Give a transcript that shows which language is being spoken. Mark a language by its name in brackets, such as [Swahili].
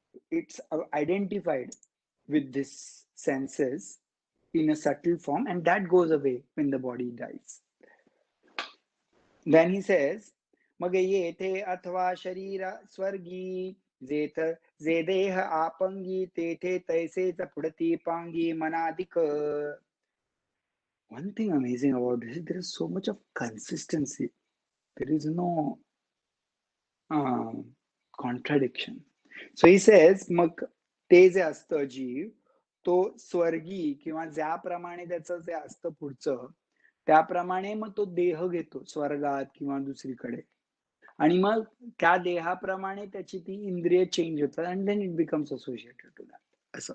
[English] It's identified with this senses in a subtle form and that goes away when the body dies. Then he says [Marathi] मग येथे अथवा शरीर स्वर्गी जे देह आपंगी तेथे तैसेच पुढती Pangi मनाधिक. [English] One thing amazing about this is there is so much of consistency. There is no contradiction. So he says [Marathi] मग ते जे असतं जीव तो स्वर्गी किंवा ज्याप्रमाणे त्याचं जे असतं पुढचं त्याप्रमाणे मग तो देह घेतो स्वर्गात किंवा दुसरीकडे आणि मग त्या देहाप्रमाणे त्याची ती इंद्रिय चेंज होतात [English] And then it becomes associated to that.